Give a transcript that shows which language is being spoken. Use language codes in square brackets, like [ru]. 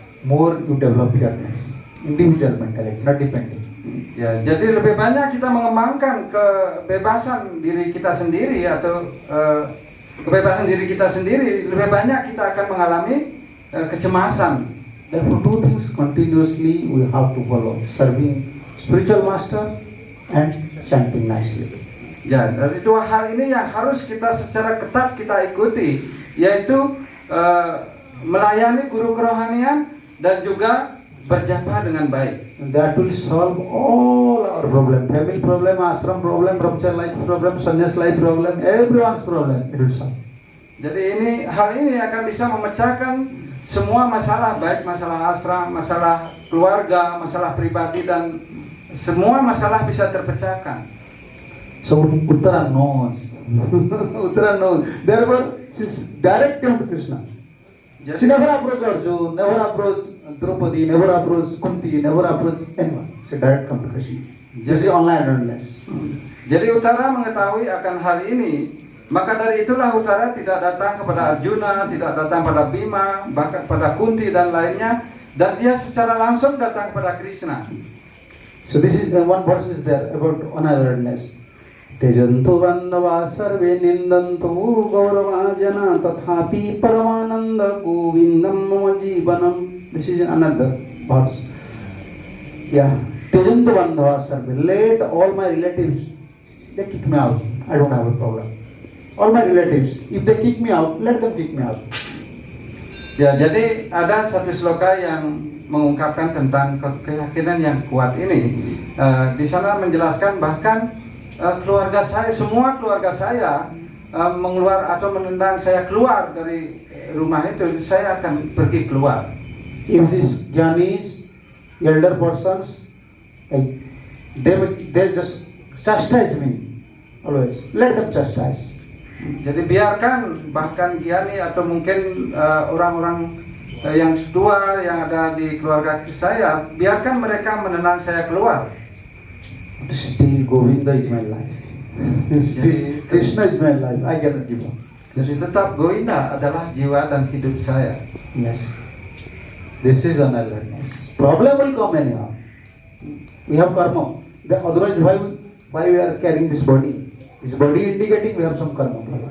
[en] More you develop yourness. Individual mentality, not depending. [id] Ya, jadi lebih banyak kita mengembangkan kebebasan diri kita sendiri atau kebebasan diri kita sendiri, lebih banyak kita akan mengalami kecemasan. [en] Therefore, two things continuously we have to follow: serving spiritual master and chanting nicely. [id] Ya, dari dua hal ini yang harus kita secara ketat kita ikuti, yaitu melayani guru kerohanian dan juga berjapa dengan baik. [en] And that will solve all our problem: family problem, ashram problem, brahmacharya life problem, sannyas life problem, everyone's problem. It will solve. [id] Jadi hal ini akan bisa memecahkan semua masalah, baik masalah ashram, masalah keluarga, masalah pribadi, dan semua masalah bisa terpecahkan. [en] So Uttara knows. Uttara knows. Therefore, she's direct to Krishna. She never approached Arjuna, never approached Draupadi, never approached Kunti, never approached anyone. She direct come to Krishna. This is online learnness. [id] Jadi Uttara mengetahui akan hal ini, maka dari itulah Uttara tidak datang kepada Arjuna, tidak datang pada Bima, bahkan pada Kunti dan lainnya, dan dia secara langsung datang kepada Krishna. [en] So this is one verse is there about unawareness. [sa] त्यजन्तु बन्धवा सर्वे निन्दन्तु गौरवाजना तथापि परमानंद गोविंदम मम जीवनम. [en] This is another verse. Yeah. [sa] त्यजन्तु बन्धवा सर्वे. [en] Let all my relatives, they kick me out. I don't have a problem. All my relatives, if they kick me out, let them kick me out. [id] Ya, jadi ada satu sloka yang mengungkapkan tentang keyakinan yang kuat ini. Di sana menjelaskan bahkan keluarga saya, semua keluarga saya mengeluar atau menendang saya keluar dari rumah itu, saya akan pergi keluar. [en] If these Jnanis, elder persons, they just chastise me always. Let them chastise. [id] Jadi biarkan bahkan Giani atau mungkin orang-orang yang tua yang ada di keluarga saya, biarkan mereka menenang saya keluar. [en] Still Govinda is my life. Still Krishna is my life. I cannot give up. [id] Jadi tetap Govinda adalah jiwa dan hidup saya. [en] Yes. This is unawareness. Problem will come anyhow. We have karma. Otherwise, why we are carrying this body? This body indicating we have some karma.